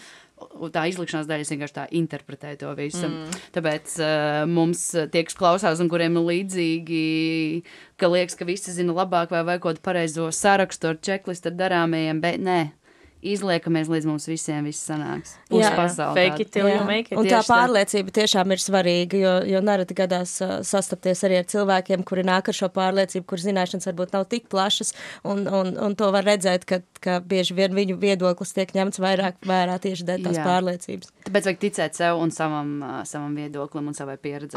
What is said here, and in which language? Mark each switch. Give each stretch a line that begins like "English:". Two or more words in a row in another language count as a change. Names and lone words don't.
Latvian: Tā izlikšanās daļa, es vienkārši tā interpretēju to visu. Tāpēc mums tie, kas klausās un kuriem ir līdzīgi, ka liekas, ka visi zina labāk vai kaut kādu pareizo sarakstu ar checklistu ar darāmajiem, bet nē. Izliekamies līdz mums visiem viss sanāks.
English: Fake it till you make it.
Latvian: Un tā pārliecība tiešām ir svarīga, jo nereti gadās sastapties arī ar cilvēkiem, kuri nāk ar šo pārliecību, kur zināšanas varbūt nav tik plašas, un to var redzēt, ka bieži vien viņu viedoklis tiek ņemts vairāk vērā tieši dēļ tās pārliecības. Tāpēc vajag ticēt sev un savam viedoklim un savai pieredzei.